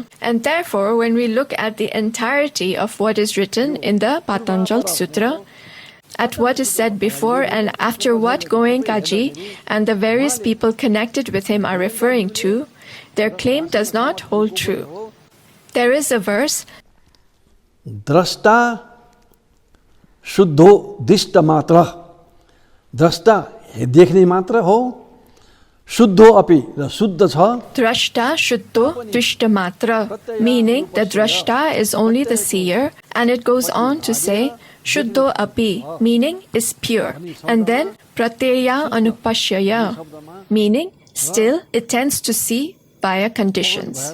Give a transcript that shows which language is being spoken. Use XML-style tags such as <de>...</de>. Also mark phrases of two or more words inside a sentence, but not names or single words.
<en>And therefore, when we look at the entirety of what is written in the Patanjali Sutra, at what is said before and after what Goenkaji and the various people connected with him are referring to, their claim does not hold true. There is a verse,</en> <sa>द्रष्टा शुद्धो दिष्ट मात्र,</sa> <ne>द्रष्टा देख्ने मात्र हो,</ne> <sa>शुद्धो अपि</sa> <ne>र शुद्ध छ,</ne> <sa>द्रष्टा शुद्धो दृष्ट मात्र,</sa> <en>meaning the Drashta is only the seer, and it goes on to say,</en> <sa>शुद्धो अपि,</sa> <en>meaning is pure, and then</en> <sa>प्रत्यय अनुपश्यः,</sa> <en>meaning still it tends to see via conditions.</en>